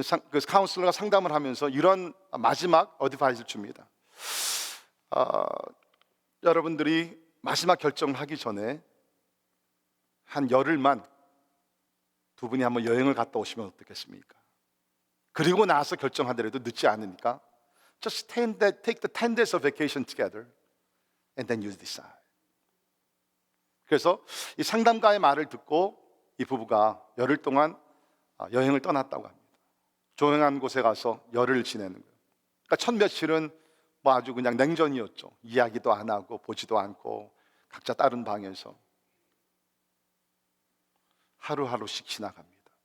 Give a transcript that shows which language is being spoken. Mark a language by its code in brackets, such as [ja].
[ko] 그 카운슬러가 상담을 하면서 이런 마지막 어드바이스를 줍니다. 여러분들이 마지막 결정을 하기 전에 한 열흘만 두 분이 한번 여행을 갔다 오시면 어떻겠습니까? 그리고 나서 결정하더라도 늦지 않으니까 [en] just take the 10 days of vacation together and then you decide. [ko] 그래서 이 상담가의 말을 듣고 이 부부가 열흘 동안 여행을 떠났다고 합니다. 조용한 곳에 가서 열흘을 지내는 거예요. 그러니까 첫 며칠은 아주 그냥 냉전이었죠. 이야기도 안 하고 보지도 않고 각자 다른 방에서 하루하루씩 지나갑니다.